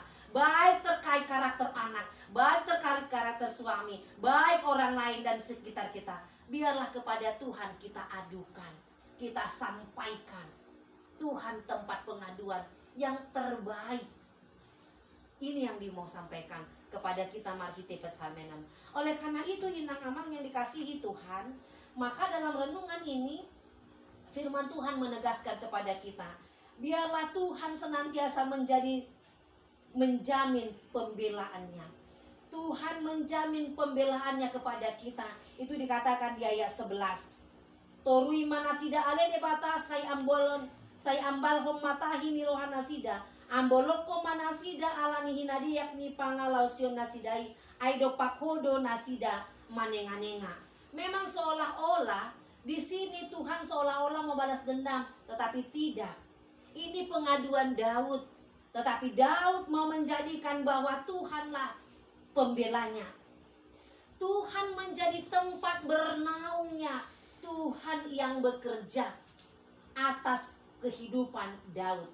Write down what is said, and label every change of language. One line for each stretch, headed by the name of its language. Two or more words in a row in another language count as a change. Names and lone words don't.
Indonesian: Baik terkait karakter anak, baik terkait karakter suami, baik orang lain dan sekitar kita. Biarlah kepada Tuhan kita adukan, kita sampaikan. Tuhan tempat pengaduan yang terbaik. Ini yang dimau sampaikan kepada kita
Batak Toba: Marhite Pesamenan.
Indonesian: Oleh karena itu
Batak Toba: inang amang
Indonesian: yang dikasihi Tuhan, maka dalam renungan ini firman Tuhan menegaskan kepada kita, biarlah Tuhan senantiasa menjamin pembelaannya. Tuhan menjamin pembelaannya kepada kita. Itu dikatakan di ayat 11.
Batak Toba: Torui manasida ale debata say ambal hom matahi ni rohanasida. Amboloko manasida alani hinadiak ni pangalausion nasidai. Aido pakhodo nasida manenga-nenga.
Indonesian: Memang seolah-olah di sini Tuhan seolah-olah membalas dendam, tetapi tidak. Ini pengaduan Daud, tetapi Daud mau menjadikan bahwa Tuhanlah pembelanya. Tuhan menjadi tempat bernaungnya Tuhan yang bekerja atas kehidupan Daud.